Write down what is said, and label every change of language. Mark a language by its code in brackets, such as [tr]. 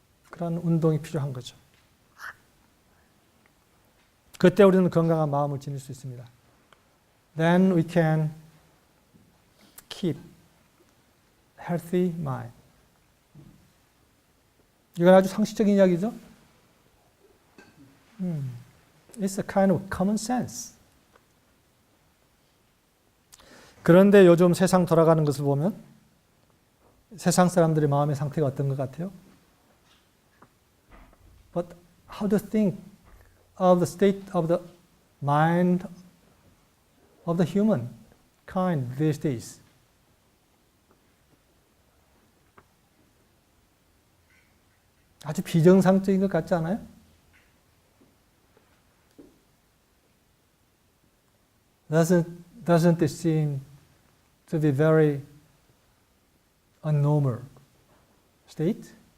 [ko] 그런 운동이 필요한 거죠. 그때 우리는 건강한 마음을 지닐 수 있습니다. [en] Then we can keep healthy mind. [ko] 이건 아주 상식적인 이야기죠. [en] It's a kind of common sense. [ko] 그런데 요즘 세상 돌아가는 것을 보면 세상 사람들의 마음의 상태가 어떤 것 같아요? [en] But how to think of the state of the mind of the human kind these days? [ko] 아주 비정상적인 것 같지 않아요? [en] Doesn't it seem to be very abnormal state?